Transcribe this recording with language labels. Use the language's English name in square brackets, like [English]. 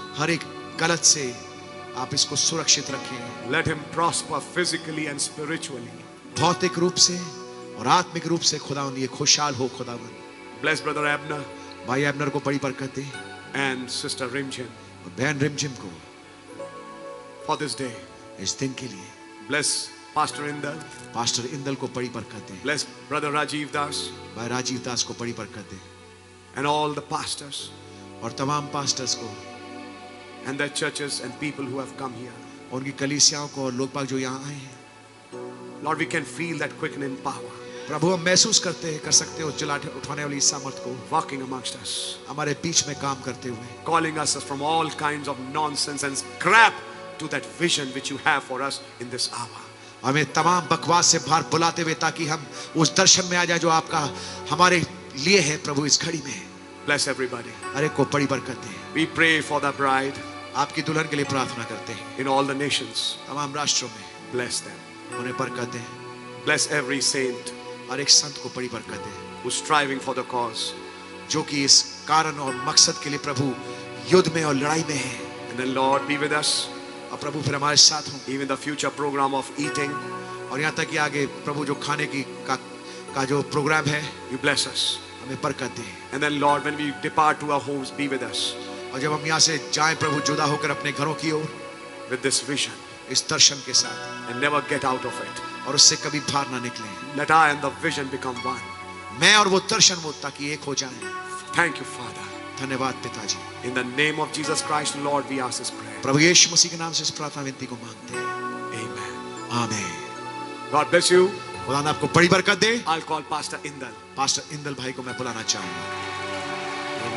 [Hindi] हर एक गलत से आप इसको सुरक्षित रखें। [English] Let him prosper physically and spiritually. [Hindi] भौतिक रूप से और आत्मिक रूप से खुदावंद ये खुशहाल हो खुदावंद। [English] Bless Brother Abner [Hindi] भाई अब्नर को बड़ी बरकत दे [English] and Sister Rimjin [Hindi] और बहन रिमझिम को [English] for this day. [Hindi] इस दिन के लिए। [English] Bless Pastor Indal. [Hindi] Pastor Indal को बड़ी बरकत दे, [English] Bless Brother Rajiv Das [Hindi] भाई राजीव दास को बड़ी बरकत दे [English] and all the pastors [Hindi] और तमाम पास्टर्स को, [English] and their churches and people who have come here. [Hindi] उनकी कलीसियाओं को और लोग बाग जो यहाँ आए हैं। [English] Lord, we can feel that quickening power [Hindi] प्रभु हम महसूस करते हैं, कर सकते हो जला उठाने वाली सामर्थ को [English] working amongst us, [Hindi] हमारे बीच में काम करते हुए, [English] calling us from all kinds of nonsense and scrap to that vision which you have for us in this hour. [Hindi] हमें तमाम बकवास से बाहर बुलाते हुए ताकि हम उस दर्शन में आ जाए जो आपका हमारे लिए है प्रभु इस घड़ी में। [English] Bless everybody. [Hindi] हर एक को बड़ी बरकत दे। [English] We pray for the bride [Hindi] आपकी दुल्हन के लिए प्रार्थना करते हैं, [English] in all the nations. [Hindi] तमाम राष्ट्रों में [English] Bless them. [Hindi] उन्हें बरकत दे। [English] Bless every saint [Hindi] हर एक संत को बड़ी बरकत दे [English] who's striving for the cause. [Hindi] जो कि इस कारण और मकसद के लिए प्रभु युद्ध में और लड़ाई में है। [English] And then Lord be with us. [Hindi] और प्रभु फिर हमारे साथ हों, [English] Even the future program of eating, [Hindi] और यहाँ तक कि आगे प्रभु जो खाने की का जो प्रोग्राम है, [English] you bless us. [Hindi] हमें बरकत दे। [English] And then Lord, when we depart to our homes, be with us [Hindi] और जब हम यहाँ से जाएं प्रभु, जुदा होकर अपने घरों की ओर, [English] with this vision [Hindi] इस दर्शन के साथ, [English] and never get out of it. [Hindi] और उससे कभी बाहर ना निकलें। [English] Let I and the vision become one. [Hindi] मैं और वो दर्शन वो ताकि एक हो जाएं। [English] Thank you, Father. [Hindi] धन्यवाद पिताजी। [English] In the name of Jesus Christ, Lord, we ask this prayer. [Hindi] प्रभु यीशु मसीह के नाम से इस प्रार्थना विनती को मांगते हैं। [English] Amen. [Hindi] आमीन। [English] God bless you. [Hindi] खुदा आपको बड़ी बरकत दे। [English] I'll call Pastor Indal. [Hindi] Pastor Indal भाई को मैं बुलाना चाहूंगा।